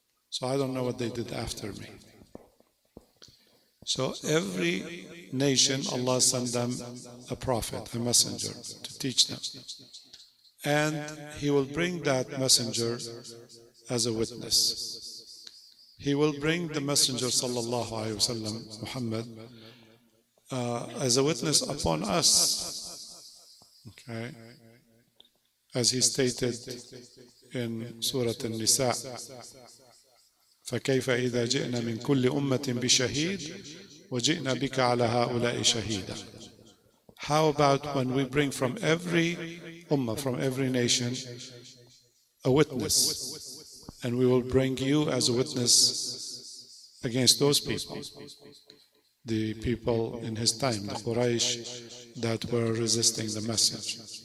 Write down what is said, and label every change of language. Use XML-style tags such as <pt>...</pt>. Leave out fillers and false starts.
<en>So I don't know what they did after me. So every nation, Allah sent them a prophet, a messenger, to teach them. And He will bring that messenger as a witness. He will bring the messenger, sallallahu alayhi wasallam, Muhammad, as a witness upon us. Okay? As he stated in Surah An-Nisa,</en> <ar>فكيف إذا جئنا من كل أمة بشهيد وجئنا بك على هؤلاء شهيدا.</ar> <en>How about when we bring from every ummah, from every nation, a witness, and we will bring you as a witness against those people, the people in his time, the Quraysh that were resisting the message.</en>